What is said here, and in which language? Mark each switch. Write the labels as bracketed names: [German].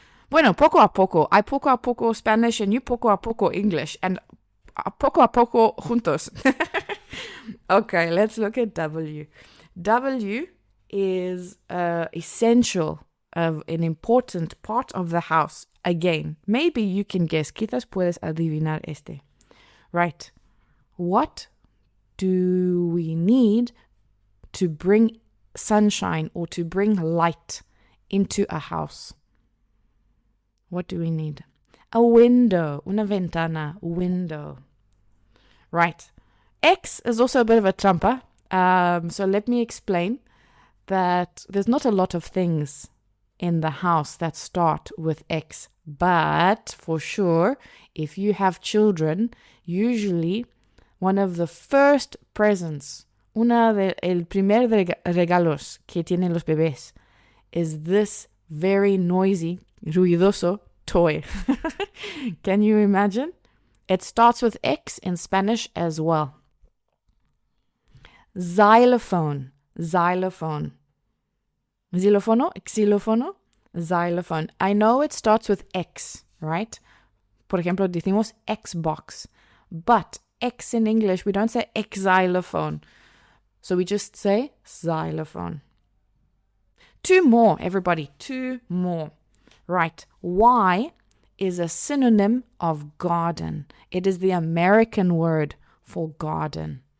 [Spanish] Bueno, poco a poco. I poco a poco [English] Spanish and you [Spanish] poco a poco English. [English] And [Spanish] poco a poco juntos. [English] Okay, let's look at W. W is essential, an important part of the house. Again, maybe you can guess. [Spanish] Quizás puedes adivinar este. [English] Right. What do we need to bring sunshine or to bring light into a house? What do we need? A window. [Spanish] Una ventana. [English] Window. Right. X is also a bit of a trampa. So let me explain that there's not a lot of things in the house that start with X. But for sure, if you have children, usually one of the first presents, [Spanish] el primer regalos que tienen los bebés, [English] is this very noisy, [Spanish] ruidoso [English] toy. Can you imagine? It starts with X in Spanish as well. Xylophone. Xylophone. [Spanish] Xylofono, xylofono, [English] xylophone. I know it starts with X, right? [Spanish] Por ejemplo, decimos Xbox. [English] But X in English, we don't say xylophone. So we just say xylophone. Two more, everybody. Two more. Right. Y is a synonym of garden. It is the American word for garden.